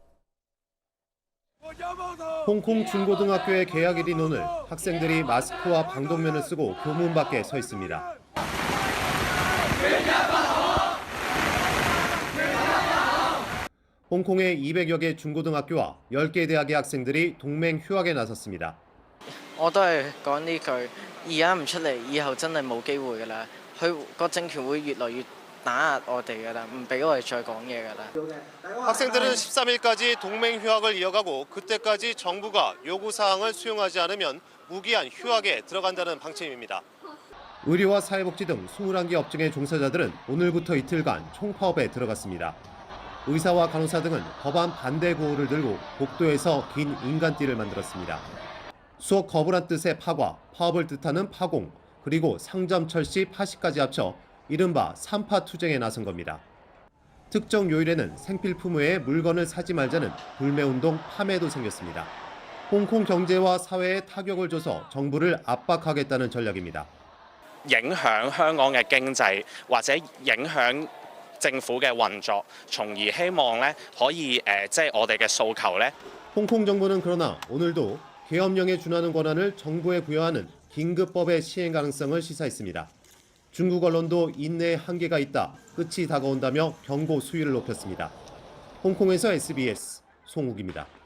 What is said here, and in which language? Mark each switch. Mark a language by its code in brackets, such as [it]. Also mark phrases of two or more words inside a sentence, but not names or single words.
[ko] 홍콩 중고등학교의 개학일인 오늘 학생들이 마스크와 방독면을 쓰고 교문 밖에 서 있습니다. 홍콩의 200여 개 중고등학교와 10개 대학의 학생들이 동맹 휴학에 나섰습니다. [yue] 我都係講呢句，而家唔出嚟，以後真係冇機會㗎啦。佢個政權會越來越打壓我哋㗎啦，唔俾我哋再講嘢㗎啦。 [ko] 학생들은 13일까지 동맹 휴학을 이어가고 그때까지 정부가 요구 사항을 수용하지 않으면 무기한 휴학에 들어간다는 방침입니다. 의료와 사회복지 등 21개 업종의 종사자들은 오늘부터 이틀간 총파업에 들어갔습니다. 의사와 간호사 등은 법안 반대 구호를 들고 복도에서 긴 인간띠를 만들었습니다. 수억 거부란 뜻의 파과, 파업을 뜻하는 파공, 그리고 상점, 철시, 파시까지 합쳐 이른바 3파 투쟁에 나선 겁니다. 특정 요일에는 생필품 외에 물건을 사지 말자는 불매운동 파매도 생겼습니다. 홍콩 경제와 사회에 타격을 줘서 정부를 압박하겠다는 전략입니다. [yue] 影響香港嘅經濟或者影響政府嘅運作，從而希望咧可以即係我哋嘅訴求咧。 [ko] 홍콩 정부는 그러나 오늘도 계엄령에 준하는 권한을 정부에 부여하는 긴급법의 시행 가능성을 시사했습니다. 중국 언론도 인내에 한계가 있다, 끝이 다가온다며 경고 수위를 높였습니다. 홍콩에서 SBS 송욱입니다.